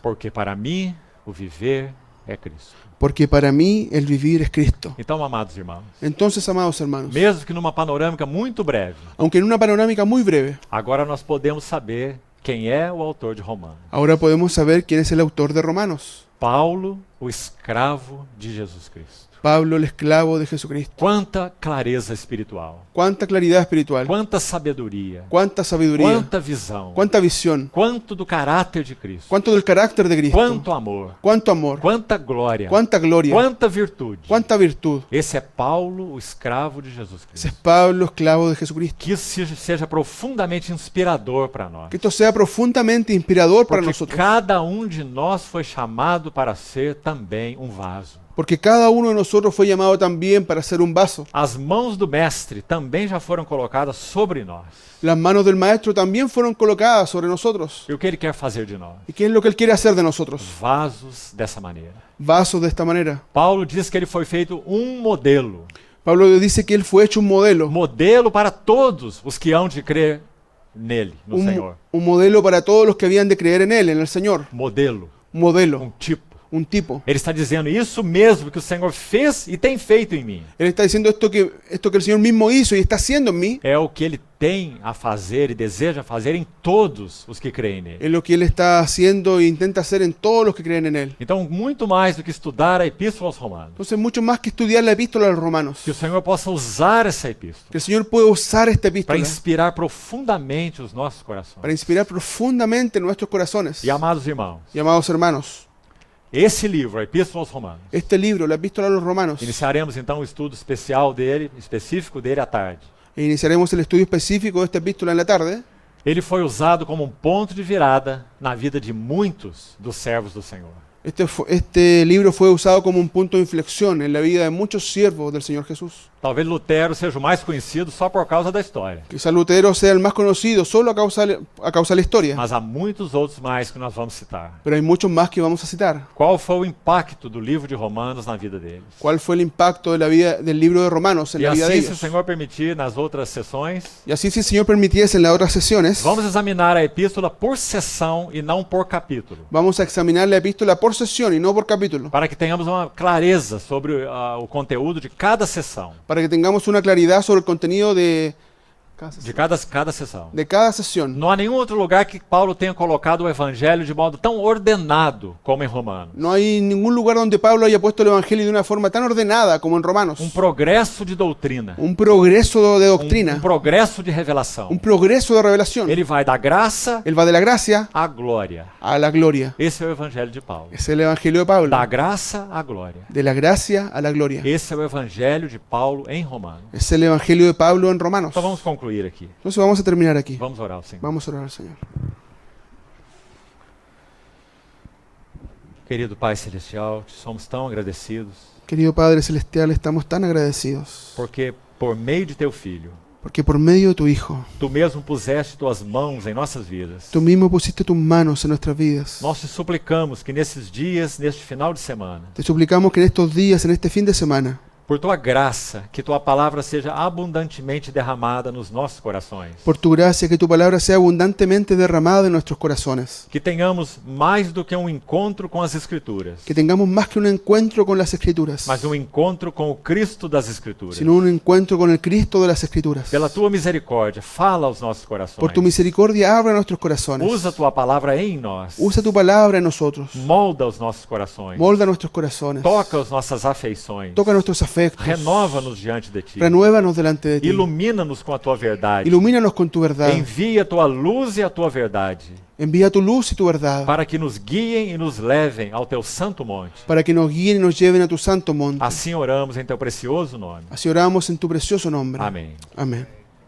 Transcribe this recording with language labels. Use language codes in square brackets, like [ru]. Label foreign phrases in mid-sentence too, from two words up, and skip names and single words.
[pt] Porque para mim, o viver é Cristo. [es] Porque para mí el vivir es Cristo. [pt] Então, amados irmãos, [es] Entonces, amados hermanos, [pt] mesmo que numa panorâmica muito breve, [es] aunque en una panorámica muy breve, [pt] agora nós podemos saber quem é o autor de Romanos. [es] ahora podemos saber quién es el autor de Romanos. [pt] Paulo o escravo de Jesus Cristo. [es] Pablo, el esclavo de Jesucristo. [pt] Quanta clareza espiritual, [es] Cuánta claridad espiritual, [pt] quanta sabedoria, [es] cuánta sabiduría, [pt] quanta visão, [es] cuánta visión, [pt] quanto do caráter de Cristo, [es] cuánto del carácter de Cristo, [pt] quanto amor, [es] cuánto amor, [pt] quanta glória, [es] cuánta gloria, [pt] quanta virtude. [es] cuánta virtud. [pt] Esse é Paulo, o escravo de Jesus [es] Ese es Cristo. Pablo, esclavo de Jesucristo. [pt] Que isso seja profundamente inspirador para nós. [es] Que esto sea profundamente inspirador para [pt] Porque [es] nosotros. [pt] cada de nós foi chamado para ser também um vaso. [es] Porque cada uno de nosotros fue llamado también para ser un vaso. [pt] As mãos do Mestre também já foram colocadas sobre nós. [es] Las manos del Maestro también fueron colocadas sobre nosotros. [pt] E o que Ele quer fazer de nós? [es] ¿Y qué es lo que Él quiere hacer de nosotros? [pt] Vasos dessa maneira. [es] Vasos de esta manera. [pt] Paulo diz que ele foi feito modelo. [es] Pablo dice que Él fue hecho un modelo. [pt] Modelo para todos os que hão de crer nele, no Senhor. [es] Un modelo para todos los que habían de creer en Él, en el Señor. [pt] Modelo, [es] Un modelo, [pt] tipo. [es] un tipo. [pt] Ele está dizendo isso mesmo que o Senhor fez e tem feito em mim. [es] Él está diciendo esto que el Señor mismo hizo y está haciendo en mí. [pt] É o que ele tem a fazer e deseja fazer em todos os que creem nele. [es] Es lo que Él está haciendo e intenta hacer en todos los que creen en Él. [pt] Então, muito mais do que estudar a Epístola aos Romanos, [es] Entonces, mucho más que estudiar la epístola a los romanos. [pt] que o Senhor possa usar essa epístola [es] Que el Señor puede usar esta [pt] para [es] epístola [pt] inspirar profundamente os nossos corações. [es] para inspirar profundamente nuestros corazones. [pt] E amados irmãos, [es] Y amados hermanos, [pt] esse livro, a Epístola aos Romanos, [es] este libro, la epístola a los romanos, [pt] iniciaremos então o estudo específico dele à tarde. [es] e iniciaremos el estudio específico de esta epístola en la tarde. [pt] Ele foi usado como um ponto de virada na vida de muitos dos servos do Senhor. [es] Este libro fue usado como un punto de inflexión en la vida de muchos siervos del Señor Jesús. [pt] Talvez Lutero seja o mais conhecido só por causa da história, [es] Quizá Lutero sea el más conocido solo a causa de la historia, [pt] mas há muitos outros mais que nós vamos citar. [es] pero hay muchos más que vamos a citar. [pt] Qual foi o impacto do livro de Romanos na vida deles? [es] ¿Cuál fue el impacto de la vida del libro de Romanos en [pt] E [es] la vida de [pt] assim, se o [es] ellos? [pt] Senhor permitir, nas outras sessões, [es] Y así, si el Señor permitiese en las otras sesiones, [pt] vamos examinar a epístola por sessão e não por capítulo, [es] vamos a examinar la epístola por sesión y no por capítulo, [pt] para que tenhamos uma clareza sobre o conteúdo de cada sessão, [es] para que tengamos una claridad sobre el contenido de [pt] cada sessão. [es] de cada sesión. [pt] Não há nenhum outro lugar que Paulo tenha colocado o evangelho de modo tão ordenado como em Romanos. [es] No hay ningún lugar donde Pablo haya puesto el Evangelio de una forma tan ordenada como en Romanos. [pt] Progresso de doutrina, [es] Un progreso de doctrina, [pt] progresso de revelação. [es] un progreso de revelación. [pt] Ele vai da graça [es] Él va de la gracia [pt] à glória. [es] a la gloria. [pt] Esse é o evangelho de Paulo. [es] Es el Evangelio de Pablo. [pt] Da graça à glória. [es] De la gracia a la gloria. [pt] Esse é o evangelho de Paulo em Romanos. [es] Es el Evangelio de Pablo en Romanos. [pt] Então vamos concluir aqui. [es] Entonces vamos a terminar aquí. [pt] Vamos orar ao Senhor. [es] Vamos a orar al Señor. [pt] Querido Pai Celestial, te somos tão agradecidos [es] Querido Padre Celestial, estamos tan agradecidos [pt] porque por meio de teu Filho, [es] porque por medio de tu Hijo, [pt] tu mesmo puseste tuas mãos em nossas vidas. [es] tú mismo pusiste tus manos en nuestras vidas. [pt] Nós te suplicamos que nesses dias, neste final de semana, [es] Te suplicamos que en estos días, en este fin de semana, [pt] por tua graça, que tua palavra seja abundantemente derramada nos nossos corações. [es] por tu gracia, que tu palabra sea abundantemente derramada en nuestros corazones. [pt] Que tenhamos mais do que um encontro com as Escrituras, [es] Que tengamos más que un encuentro con las Escrituras, [pt] mas um encontro com o Cristo das Escrituras. [es] sino un encuentro con el Cristo de las Escrituras. [pt] Pela tua misericórdia, fala aos nossos corações. [es] Por tu misericordia, abra nuestros corazones. [pt] Usa tua palavra em nós. [es] Usa tu palabra en nosotros. [pt] Molda os nossos corações. [es] Molda nuestros corazones. [pt] Toca as nossas afeições. [es] Toca nuestros afectos. [pt] Renova-nos diante de ti. [es] Renuévanos delante de ti. [pt] Ilumina-nos com a tua verdade. [es] Ilumínanos con tu verdad. [pt] Envia a tua luz e a tua verdade, [es] Envía tu luz y tu verdad [pt] para que nos guiem e nos levem ao teu santo monte. [es] para que nos guíen y nos lleven a tu santo monte. [pt] Assim oramos em teu precioso nome. [es] Así oramos en tu precioso nombre. [pt] Amém. [es] Amén.